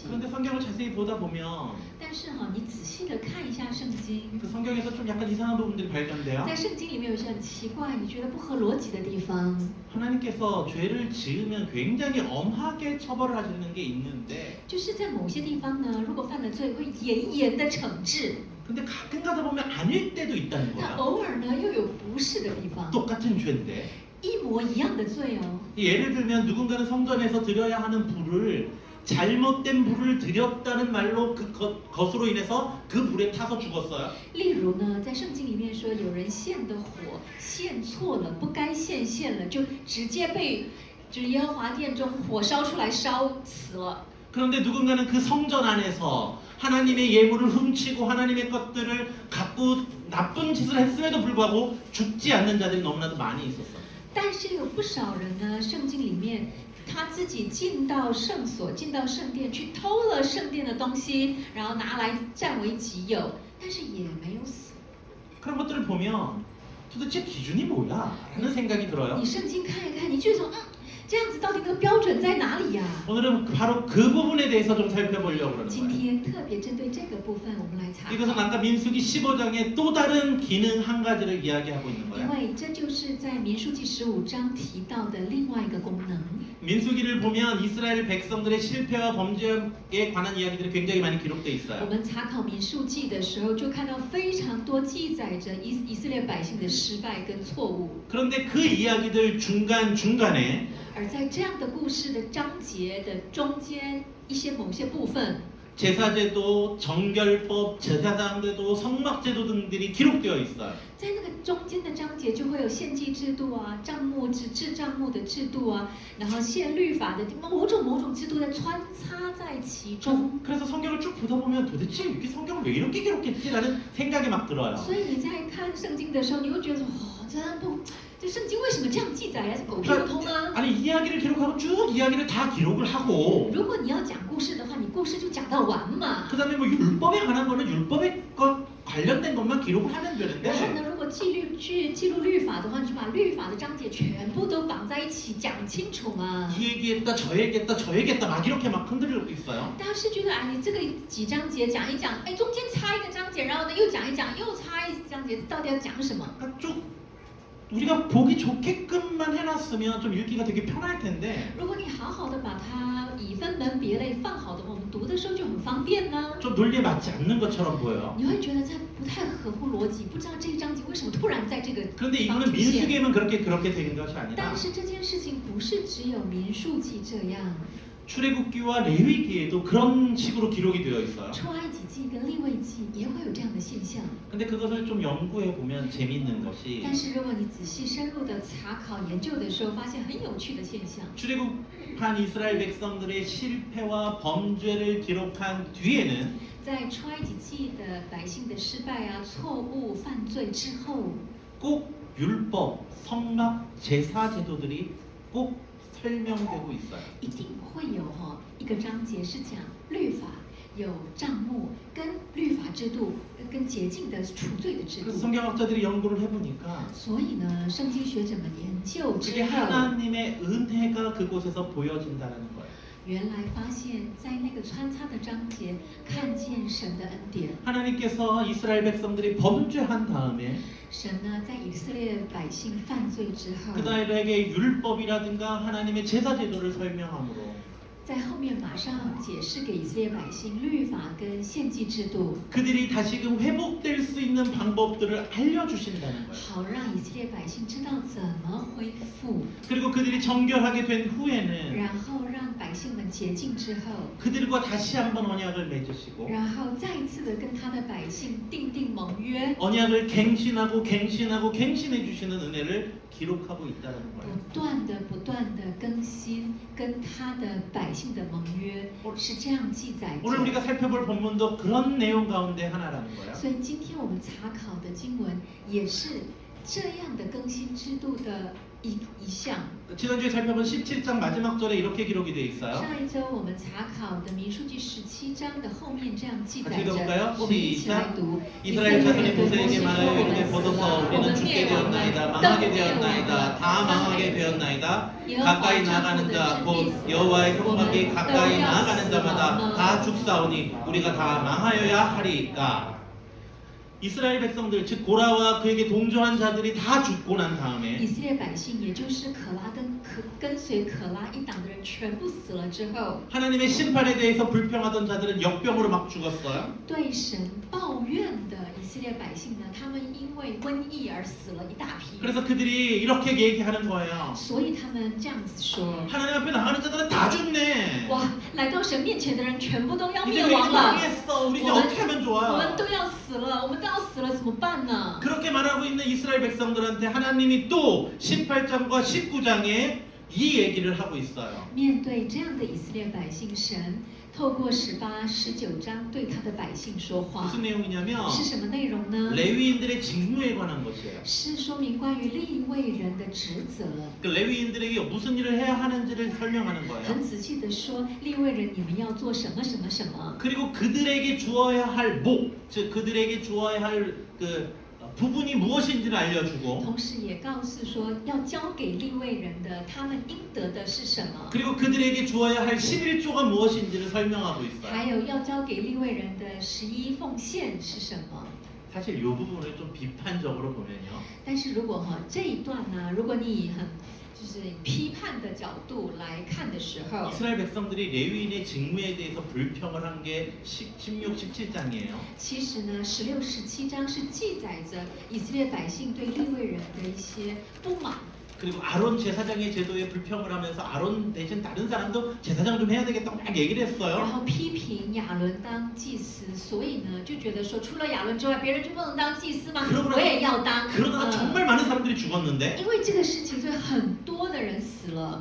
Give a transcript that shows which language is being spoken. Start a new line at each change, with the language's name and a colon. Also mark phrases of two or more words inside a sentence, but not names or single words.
Korean: 그런데 성경을 자세히 보다 보면
Chinese: 但是哈，你仔细的看一下圣经，
Korean: 그 성경에서 좀 약간 이상한 부분들이 발견돼요.
Chinese: 在圣经里面有一些很奇怪、你觉得不合逻辑的地方。
Korean: 하나님께서 죄를 지으면 굉장히 엄하게 처벌을 하시는 게 있는데
Chinese: 就是在某些地方呢，如果犯了罪，会严严的惩治。
Korean: 근데 가끔 가다 보면 아닐 때도 있다는
Chinese: 但
Korean: 거야.
Chinese: 偶尔呢，又有不是的地方，
Korean: 똑같은 죄인데
Chinese: 一模一样的罪哦。
Korean: 예를 들면 누군가는 성전에서 드려야 하는 불을 잘못된 불을 드렸다는 말로 것으로 인해서 그 불에 타서 죽었어요.
Chinese: 例如呢，在圣经里面说，有人献的火献错了，不该献了，就直接被就是耶和华殿中火烧出来烧死了。
Korean: 그런데 누군가는 그 성전 안에서 하나님의 예물을 훔치고 하나님의 것들을 갖고 나쁜 짓을 했음에도 불구하고 죽지 않는 자들이 너무나도 많이 있었어요.
Chinese: 但是有不少人呢，圣经里面他自己进到圣所、进到圣殿去偷了圣殿的东西，然后拿来占为己有，但是也没有死。
Korean: 그런 것들을 보면 도대체 기준이 뭐야? 라는 생각이 들어요.
Chinese: 你圣经看一看，你就说，这样子到底那个标准在哪里呀？
Korean: 오늘은 바로 그 부분에 대해서 좀 살펴보려고 그러는
Chinese: 今
Korean: 거예요.
Chinese: 天特别针对这个部分，我们来查
Korean: 이것은
Chinese: 考。
Korean: 아까 민수기 15장의 또 다른 기능 한 가지를 이야기하고 있는
Chinese: 因
Korean: 거예요.
Chinese: 为这就是在民数记15章提到的另外一个功能。
Korean: 민수기를 보면 이스라엘 백성들의 실패와 범죄에 관한 이야기들이 굉장히 많이 기록돼
Chinese: 我
Korean: 있어요.
Chinese: 们查考民数记的时候，就看到非常多记载着以色列百姓的失败跟错误。
Korean: 그런데 그 이야기들 중간중간에
Chinese: 而在这样的故事的章节的中间，某些部分，
Korean: 제사제도, 정결법, 제사장제도, 성막제도 등들이 기록되어 있어요.
Chinese: 在那个中间的章节就会有献祭制度啊、账目制账目的制度啊，然后献律法的某种制度在穿插在其中。
Korean: 그래서 성경을 쭉 보다 보면 도대체 이렇게 성경을 왜 이렇게 기록했지라는 생각이 막 들어요.
Chinese: 所以你在看圣经的时候，你会觉得这圣经为什么这样记载呀？是狗屁不通啊！
Korean: 아니 이야기를 기록하고 쭉 이야기를 다 기록을 하고
Chinese: 如果你要讲故事的话，你故事就讲到完嘛。
Korean: 그다음에 뭐 율법에 관한 거는 율법에 관련된 것만 기록을 하면
Chinese: 然后
Korean: 되는데
Chinese: 呢，如果记录律法的话，你就把律法的章节全部都绑在一起讲清楚嘛。
Korean: 이 얘기했다 저 얘기했다 막 이렇게 막 흔들리고 있어요.
Chinese: 大家是觉得哎，你这个几章节讲一讲，哎，中间插一个章节，然后呢又讲一讲，又插一章节，到底要讲什么？
Korean: 그러니까 쭉 우리가 보기 좋게끔만 해놨으면 좀 읽기가 되게 편할 텐데
Chinese: 如果你好好的把它以分门别类放好的话，我们读的时候就很方便呢。
Korean: 좀 논리에 맞지 않는 것처럼 보여요.
Chinese: 你会觉得这不太合乎逻辑，不知道这一章节为什么突然在这个
Korean: 그런데
Chinese: 地方
Korean: 이거는
Chinese: 出现。
Korean: 민수기에만 그렇게 된 것이 아니라
Chinese: 但是这件事情不是只有民数记这样，
Korean: 출애굽기와 레위기에도 그런 식으로 기록이 되어 있어요.
Chinese: 出埃及记跟利未记也会有这样的现象。
Korean: 근데 그것을 좀 연구해 보면 재밌는 것이
Chinese: 但是如果你仔细深入的查考研究的时候，发现很有趣的现象。
Korean: 출애굽한 이스라엘 백성들의 실패와 범죄를 기록한 뒤에는
Chinese: 在出埃及记的百姓的失败啊、错误、犯罪之后，
Korean: 꼭 율법, 성막, 제사 제도들이 꼭 설명되고 있어요.
Chinese: 一定会有一个章节是讲律法，有账目跟律法制度跟洁净的除罪的制
Korean: 그래서
Chinese: 度。
Korean: 성경학자들이 연구를 해보니까
Chinese: 所以呢，圣经学者们研究之
Korean: 그게
Chinese: 后，
Korean: 하나님의 은혜가 그곳에서 보여진다는 거예요.
Chinese: 原来发现，在那个穿插的章节，看见神的恩典。
Korean: 하나님께서 이스라엘 백성들이 범죄한 다음에
Chinese: 神呢，在以色列百姓犯罪之后，
Korean: 그들에게 율법이라든가 하나님의 제사 제도를 설명함으로
Chinese: 在后面马上解释给以色列百姓律法跟献祭制度，
Korean: 그들이 다시금 회복될 수 있는 방법들을 알려주신다는 거예요.
Chinese: 好让以色列百姓知道怎么恢复，
Korean: 그리고 그들이 정결하게 된 후에는
Chinese: 然后让百姓们洁净之后，
Korean: 그들과 다시 한번 언약을 맺으시고
Chinese: 然后再一次的跟他的百姓订盟约，
Korean: 언약을 갱신하고 갱신해 주시는 은혜를 기록하고 있다는 거예요.
Chinese: 不断的更新跟他的百姓的盟约，是这样记载
Korean: 오늘
Chinese: 着。
Korean: 우리가 살펴볼 본문도 그런 내용 가운데 하나라는 거예요.
Chinese: 所以今天我们查考的经文也是这样的更新制度的一项。
Korean: 지난주에 살펴본 17장 마지막 절에 이렇게 기록이 되어 있어요.
Chinese: 上一周我们查考的民数记17章的后面这样记载
Korean: 같이
Chinese: 着
Korean: 읽어볼까요? ，
Chinese: 我们一起来读。
Korean: 이스라엘 자손이 모세에게 말하여 이르되 보소서 우리는 죽게 되었나이다 망하게 되었나이다 다 망하게 되었나이다 가까이 나가는 자 곧 여호와의 성막이 가까이 나가는 자마다 다 죽사오니 우리가 다 망하여야 하리까. 이스라엘 백성들 즉 고라와 그에게 동조한 자들이 다 죽고 난
Chinese: 以
Korean: 다음에
Chinese: 色列百姓，也就是可拉跟随可拉一党的人全部死了之后，
Korean: 하나님의 심판에 대해서 불평하던 자들은 역병으로 막 죽었어요.
Chinese: 对神抱怨的以色列百姓呢，他们因为瘟疫而死了一大批。
Korean: 그래서 그들이 이렇게 얘기하는 거예요.
Chinese: 所以他们这样子说：
Korean: 하나님 앞에 나가는 자들은 다 죽네.
Chinese: 哇，来到神面前的人全部都要
Korean: 이제
Chinese: 灭
Korean: 우리
Chinese: 亡了，
Korean: 망했어. 우리 이제
Chinese: 我们
Korean: 어떻게 하면
Chinese: 我
Korean: 좋아?
Chinese: 们都要死了，我们都要死了，怎么办呢？
Korean: 그렇게 말하고 있는 이스라엘 백성들한테 하나님이 또 18장과 19장에 이 얘기를 하고 있어요.
Chinese: 面对这样的以色列百姓，神透过18、19章对他的百姓说话，
Korean: 무슨 내용이냐면
Chinese: 是什么内容呢？
Korean: 레위인들의 직무에 관한 것이에요.
Chinese: 是说明关于利未人的职责，
Korean: 그 레위인들에게 무슨 일을 해야 하는지를 설명하는
Chinese: 很
Korean: 거예요.
Chinese: 仔细的说，利未人你们要做什么什么什么，
Korean: 그리고 그들에게 주어야 할 목, 즉 그들에게 주어야 할 그 부분이 무엇인지를 알려주고
Chinese: 同时也告诉说要交给利未人的，他们应得的是什么，
Korean: 그리고 그들에게 주어야 할 11조가 무엇인지를 설명하고
Chinese: 还
Korean: 있어요.
Chinese: 有要交给利未人的11奉献是什么。
Korean: 사실 이 부분을 좀 비판적으로 보면요.
Chinese: 但是如果这一段呢，如果你以很就是批判的角度来看的时候，
Korean: 이스라엘 백성들이 레위인의 직무에 대해서 불평을 한 게 16, 17장이에요.
Chinese: 其实呢，16、17章是记载着以色列百姓对利未人的一些不满。
Korean: 그리고 아론 제사장의 제도에 불평을 하면서 아론 대신 다른 사람도 제사장 좀 해야 되겠다고 막 얘기를
Chinese: 然
Korean: 했어요.
Chinese: 后批评亚伦当祭司，所以呢就觉得说，除了亚伦之外，别人就不能当祭司吗？
Korean: 그러고
Chinese: 我也要当。
Korean: 그러다가 정말 많은 사람들이 죽었는데
Chinese: 因为这个事情，所以很多的人死了。